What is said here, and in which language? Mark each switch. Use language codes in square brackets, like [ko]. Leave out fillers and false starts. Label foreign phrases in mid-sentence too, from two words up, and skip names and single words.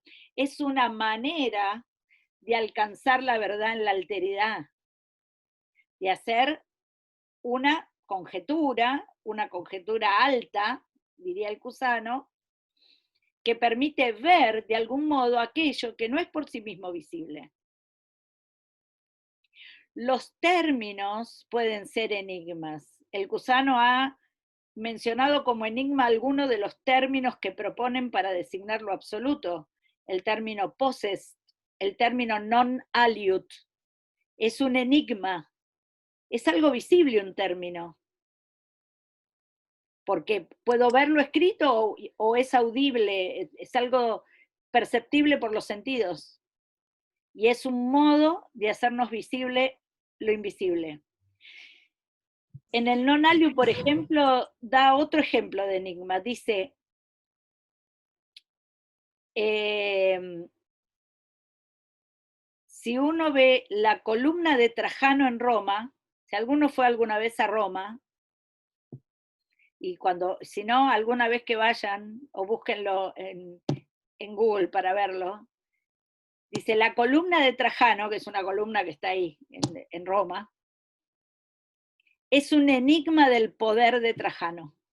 [es] Es una manera de alcanzar la verdad en la alteridad, de hacer una conjetura alta, diría el cusano, que permite ver de algún modo aquello que no es por sí mismo visible. Los términos pueden ser enigmas. El cusano ha mencionado como enigma alguno de los términos que proponen para designar lo absoluto. El término possessed, el término [la] non aliud. [es] Es un enigma. Es algo visible un término. Porque puedo verlo escrito o es audible, es algo perceptible por los sentidos. Y es un modo de hacernos visible lo invisible. En el [la] non aliud, [es] por ejemplo, da otro ejemplo de enigma. Dice, si uno ve la columna de Trajano en Roma, si alguno fue alguna vez a Roma, y si no, alguna vez que vayan o búsquenlo en Google para verlo, dice la columna de Trajano, que es una columna que está ahí en Roma, es un enigma del poder de Trajano.